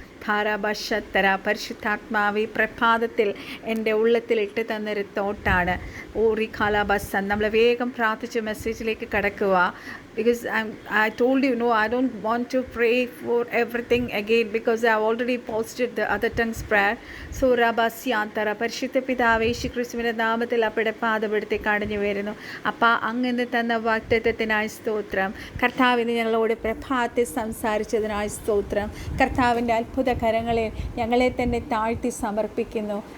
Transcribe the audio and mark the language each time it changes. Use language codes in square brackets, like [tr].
[ml] ധാരാഭാഷത്തര പരിശുദ്ധാത്മാവി പ്രഭാതത്തിൽ എൻ്റെ ഉള്ളത്തിൽ ഇട്ട് തന്നൊരു തോട്ടാണ്. ഓറി കാലാബസൻ. നമ്മൾ വേഗം പ്രാർത്ഥിച്ച് മെസ്സേജിലേക്ക് കടക്കുക. [en] Because I told you, no, I don't want to pray for everything again because I have already posted the other tongues prayer. [ml] So Rabasiyantara പരിശുദ്ധ പിതാവേ യേശുക്രിസ്തുവിൻ്റെ നാമത്തിൽ അപ്പയുടെ പാദപെടുത്തി കടഞ്ഞു വരുന്നു. അപ്പം അങ്ങനെ തന്ന വാഗ്ദത്തത്തിനായി സ്തോത്രം. കർത്താവിന് ഞങ്ങളോട് പ്രഭാതത്തിൽ സംസാരിച്ചതിനായി സ്തോത്രം. കർത്താവിൻ്റെ അത്ഭുത കരങ്ങളിൽ ഞങ്ങളെ തന്നെ താഴ്ത്തി സമർപ്പിക്കുന്നു.